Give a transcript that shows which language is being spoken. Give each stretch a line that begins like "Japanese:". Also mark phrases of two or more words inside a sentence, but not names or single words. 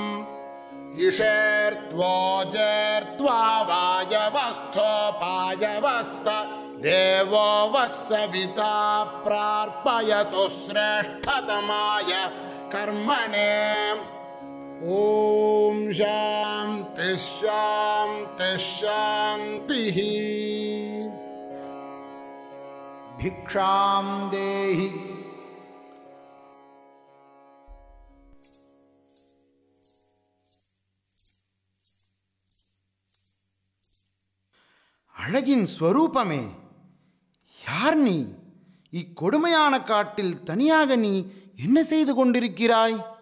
Sanskrit: इषेर्त्वोजेर्त्वा वायवस्थोपायवस्त देवो वः सविता प्रार्पयतु श्रेष्ठतमाय कर्मणे. ॐ शान्तिः शान्तिः शान्तिः. भिक्षां देहि.
Tamil: அழகின் ஸ்வரூபமே, யார் நீ? இக்கொடுமையான காட்டில் தனியாக நீ என்ன செய்து கொண்டிருக்கிறாய்?